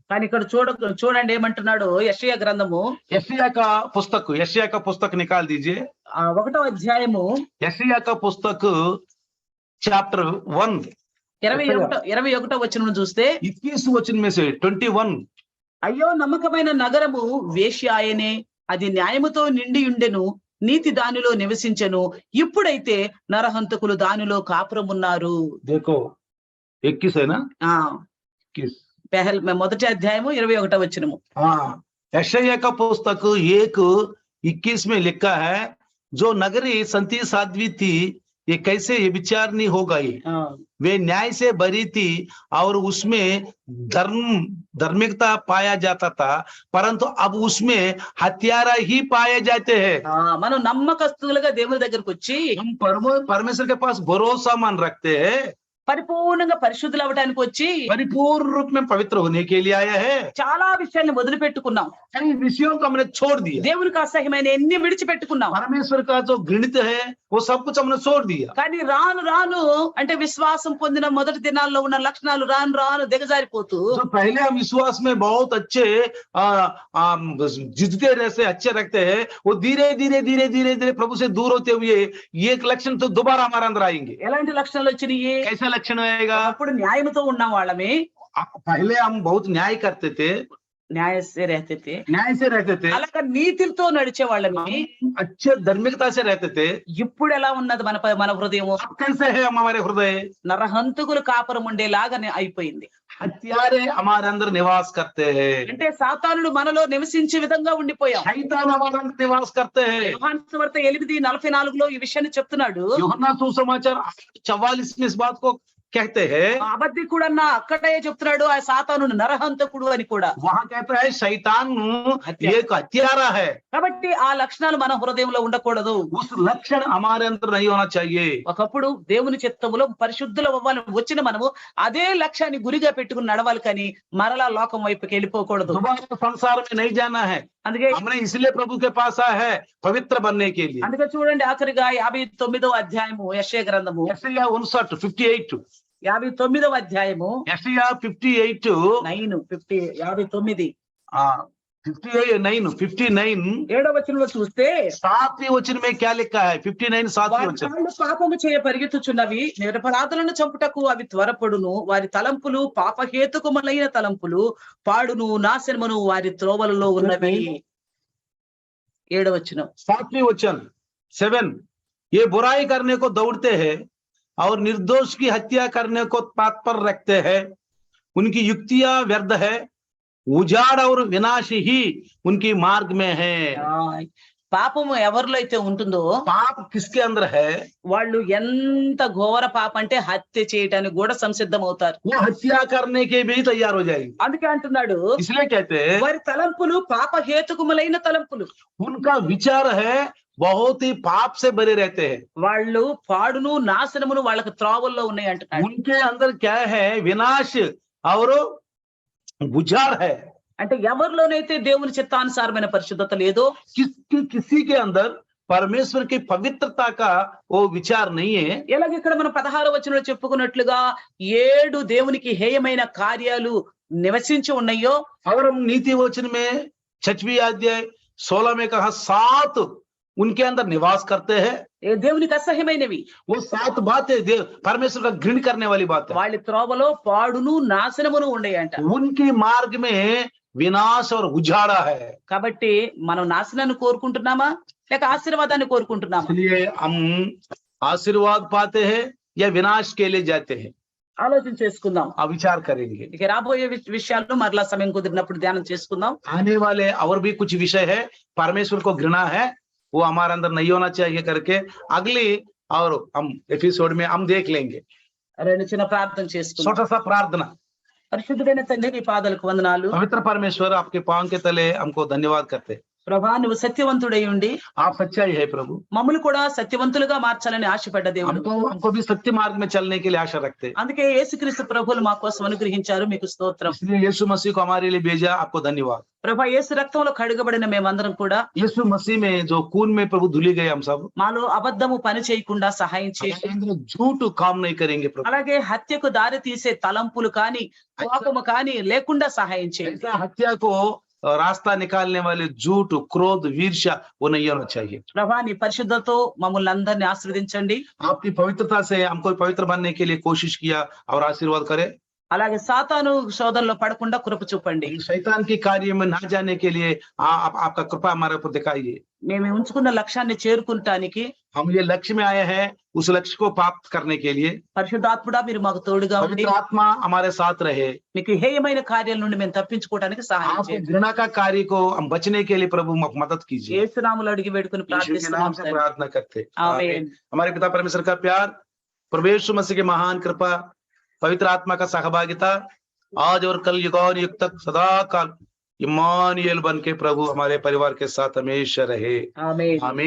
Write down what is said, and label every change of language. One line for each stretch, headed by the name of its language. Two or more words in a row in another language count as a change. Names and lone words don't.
Telugu: కానీ ఇక్కడ చూడండి ఏమంటున్నాడు యెషయా గ్రంథము
Hindi: यशाया का पुस्तक निकाल दीजिए।
Telugu: 1వ అధ్యాయము
Hindi: यशाया का पुस्तक चैप्टर 1
Telugu: 21వ వచనం చూస్తే
Hindi: 21 वचन में से 21,
Telugu: అయ్యో నమ్మకమైన నగరము వేశ్యాయనే, అది న్యాయముతో నిండి ఉండెను, నీతి దానిలో నివసించెను, ఇప్పుడైతే నరహంతకులు దానిలో కాపురమున్నారు.
Hindi: देखो 21 है ना? ఆ
Telugu: 21 మొదటి అధ్యాయము 21వ వచనము.
Hindi: हाँ, यशाया का पुस्तक 1:21 में लिखा है, जो नगरी संती साध्वी थी ये कैसे ये विचारनी हो गई, वे न्याय से भरी थी और उसमें धार्मिकता पाया जाता था, परंतु अब उसमें हत्यारा ही पाए जाते हैं।
Telugu: మనం నమ్మకస్తులుగా దేవుని దగ్గరకు వచ్చి
Hindi: हम परमेश्वर के पास भरोसा मान रखते हैं,
Telugu: పరిపూర్ణంగా పరిశుద్ధులు అవ్వడానికి వచ్చి
Hindi: परिपूर्ण रूप में पवित्र होने के लिए आया है।
Telugu: చాలా విషయాల్ని వదిలిపెట్టుకున్నాం.
Hindi: कई विषयों को हमने छोड़ दिया।
Telugu: దేవునికి అసహ్యమైన ఎన్ని విడిచిపెట్టుకున్నాం.
Hindi: परमेश्वर का जो घृणित है वो सब कुछ हमने छोड़ दिया।
Telugu: కానీ రాను రాను అంటే విశ్వాసం పొందిన మొదటి దినాల్లో ఉన్న లక్షణాలు రాను రాను దిగజారిపోతూ
Hindi: जो पहले हम विश्वास में बहुत अच्छे जिद्दे रहते अच्छे रखते हैं, वो धीरे धीरे प्रभु से दूर होते हुए एक लक्षण तो दोबारा हमारे अंदर आएंगे।
Telugu: ఎలాంటి లక్షణాలు వచ్చినాయి?
Hindi: कैसा लक्षण आएगा?
Telugu: అప్పుడు న్యాయంతో ఉన్న వాళ్ళమే,
Hindi: पहले हम बहुत न्याय करते थे, न्याय से रहते थे,
Telugu: అలాగా నీతితో నడిచే వాళ్ళమే,
Hindi: अच्छे धार्मिकता से रहते थे।
Telugu: ఇప్పుడు ఎలా ఉన్నది మన హృదయం?
Hindi: कैसे है हमारे हृदय?
Telugu: నరహంతకులు కాపురం ఉండేలాగానే అయిపోయింది.
Hindi: हत्यारे हमारे अंदर निवास करते हैं,
Telugu: అంటే సాతానుడు మనలో నివసించే విధంగా ఉండిపోయాం.
Hindi: शैतान हमारे अंदर निवास करते हैं।
Telugu: యోహాను సువార్త 8:44లో ఈ విషయాన్ని చెప్తున్నాడు.
Hindi: यूहन्ना सुसमाचार 8:44 में इस बात को कहते हैं,
Telugu: అబద్ధికుడు అన్న అక్కడే చెప్తున్నాడు ఆ సాతాను నరహంతకుడు అని కూడా.
Hindi: वहां कहता है शैतान हत्या। एक हत्यारा है।
Telugu: కాబట్టి ఆ లక్షణాలు మన హృదయంలో ఉండకూడదు.
Hindi: उस लक्षण हमारे अंदर नहीं होना चाहिए।
Telugu: ఒకప్పుడు దేవుని చిత్తములో పరిశుద్ధుల అవ్వాలని వచ్చిన మనము అదే లక్ష్యాన్ని గురిగా పెట్టుకుని నడవాలి కానీ మరలా లోకం వైపుకి వెళ్ళిపోకూడదు.
Hindi: दोबारा संसार में नहीं जाना है।
Telugu: అందుకే
Hindi: हमने इसलिए प्रभु के पास आया है पवित्र बनने के लिए।
Telugu: అందుకే చూడండి ఆఖరిగా 59వ అధ్యాయము యెషయా గ్రంథము
Hindi: यशायाह 59 58
Telugu: 59వ అధ్యాయము
Hindi: यशायाह 58 59 59
Telugu: 7వ వచనంలో చూస్తే
Hindi: 7वें वचन में क्या लिखा है? 59 7वें
Telugu: వారి
Hindi: वचन।
Telugu: కాళ్ళు పాపము చేయ పరిగెత్తుచున్నవి, నిరపరాధులను చంపుటకు అవి త్వరపడును, వారి తలంపులు పాపహేతుకములైన తలంపులు, పాడును నాశనమును వారి త్రోవలలో ఉన్నవి. 7వ వచనం
Hindi: 7वें वचन 7 ये बुराई करने को दौड़ते हैं और निर्दोष की हत्या करने को तत्पर रखते हैं। उनकी युक्तियां व्यर्थ है, उजाड़ और विनाश ही उनकी मार्ग में है।
Telugu: పాపము ఎవరిలో అయితే ఉంటుందో
Hindi: पाप किसके अंदर है?
Telugu: వాళ్ళు ఎంత ఘోర పాప అంటే హత్య చేయటానికి కూడా సంసిద్ధం అవుతారు.
Hindi: वो हत्या करने के भी तैयार हो जाएगी।
Telugu: అందుకే అంటున్నాడు
Hindi: इसलिए कहते हैं
Telugu: వారి తలంపులు పాపహేతుకములైన తలంపులు.
Hindi: उनका विचार है बहुत ही पाप से भरे रहते हैं।
Telugu: వాళ్ళు పాడును నాశనమును వాళ్ళకి త్రోవల్లో ఉన్నాయి అంటున్నాడు.
Hindi: उनके अंदर क्या है? विनाश और उजाड़ है।
Telugu: అంటే ఎవరిలోనైతే దేవుని చిత్తానుసారమైన పరిశుద్ధత లేదో
Hindi: किसी के अंदर परमेश्वर की पवित्रता का वो विचार नहीं है।
Telugu: ఎలాగ ఇక్కడ మనం 16వ వచనంలో చెప్పుకున్నట్లుగా 7 దేవునికి హేయమైన కార్యాలు నివసించి ఉన్నాయో,
Hindi: और हम नीति वचन में 6वें अध्याय 16 में कहा 7 उनके अंदर निवास करते हैं।
Telugu: ఏ దేవునికి అసహ్యమైనవి
Hindi: वो 7 बातें परमेश्वर का घृण करने वाली बात है।
Telugu: వాళ్ళ త్రోవలో పాడును నాశనమును ఉండేయంట.
Hindi: उनके मार्ग में विनाश और उजाड़ा है।
Telugu: కాబట్టి మనం నాశనాన్ని కోరుకుంటున్నామా లేక ఆశీర్వాదాన్ని కోరుకుంటున్నామా?
Hindi: इसलिए हम आशीर्वाद पाते हैं या विनाश के लिए जाते हैं?
Telugu: ఆలోచన చేసుకుందాం.
Hindi: आप विचार करेंगे।
Telugu: ఇక రాబోయే విషయాల్లో మరలా సమయం కుదిరినప్పుడు ధ్యానం చేసుకుందాం.
Hindi: आने वाले और भी कुछ विषय है, परमेश्वर को घृणा है वो हमारे अंदर नहीं होना चाहिए करके अगली और हम एपिसोड में हम देख लेंगे।
Telugu: రెండు చిన్న ప్రార్థన చేసుకుందాం.
Hindi: छोटा सा प्रार्थना।
Telugu: పరిశుద్ధుడైన తండ్రి నీ పాదాలకు వందనాలు.
Hindi: पवित्र परमेश्वर आपके पांव के तले हमको धन्यवाद करते हैं।
Telugu: ప్రభా నువ్వు సత్యవంతుడై ఉండి
Hindi: आप सच्चाई है प्रभु।
Telugu: మమ్మల్ని కూడా సత్యవంతులుగా మార్చాలని ఆశపడ్డ దేవుడు.
Hindi: हमको भी सत्य मार्ग में चलने के लिए आशा रखते हैं।
Telugu: అందుకే యేసుక్రీస్తు ప్రభువులు మా కోసం అనుగ్రహించారు, మీకు స్తోత్రం.
Hindi: इसलिए यीशु मसीह को हमारे लिए भेजा, आपको धन्यवाद।
Telugu: ప్రభా యేసు రక్తంలో కడుగబడిన మేమందరం కూడా
Hindi: यीशु मसीह में जो खून में प्रभु धुली गए हम सब,
Telugu: మాలో అబద్ధము పని చేయకుండా సహాయం చేయండి.
Hindi: हमारे अंदर झूठ काम नहीं करेंगे प्रभु।
Telugu: అలాగే హత్యకు దారి తీసే తలంపులు కానీ కోపము కానీ లేకుండా సహాయం చేయండి.
Hindi: ऐसा हत्या को रास्ता निकालने वाले झूठ, क्रोध, ईर्ष्या वो नहीं होना चाहिए।
Telugu: ప్రభా నీ పరిశుద్ధతో మమ్మల్ని అందరినీ ఆశీర్వదించండి.
Hindi: आपकी पवित्रता से हमको पवित्र बनने के लिए कोशिश किया और आशीर्वाद करे।
Telugu: అలాగే సాతాను శోధనలో పడకుండా కృప చూపండి.
Hindi: शैतान के कार्य में ना जाने के लिए आपका कृपा हमारे ऊपर दिखाइए।
Telugu: మేము ఉంచుకున్న లక్ష్యాన్ని చేరుకుంటానికి
Hindi: हम ये लक्ष्य में आए हैं, उस लक्ष्य को प्राप्त करने के लिए
Telugu: పరిశుద్ధాత్ముడా మీరు మాకు తోడుగా ఉండి
Hindi: पवित्र आत्मा हमारे साथ रहे।
Telugu: మీకు హేయమైన కార్యాల నుండి మేము తప్పించుకోవడానికి సహాయం
Hindi: आपके
Telugu: చేయండి.
Hindi: घृणा का कार्य को हम बचने के लिए प्रभु मदद कीजिए।
Telugu: యేసు నామములో అడిగి వేడుకొని
Hindi: यीशु के नाम
Telugu: ప్రార్థిస్తున్నాం
Hindi: से
Telugu: తండ్రి.
Hindi: प्रार्थना करते। आमीन। हमारे पिता परमेश्वर का प्यार, प्रभु यीशु मसीह की महान कृपा, पवित्र आत्मा का सहभागिता आज और कल युग तक सदा काल इम्मानुएल बन के प्रभु हमारे परिवार के साथ हमेशा रहे।
Telugu: ఆమేన్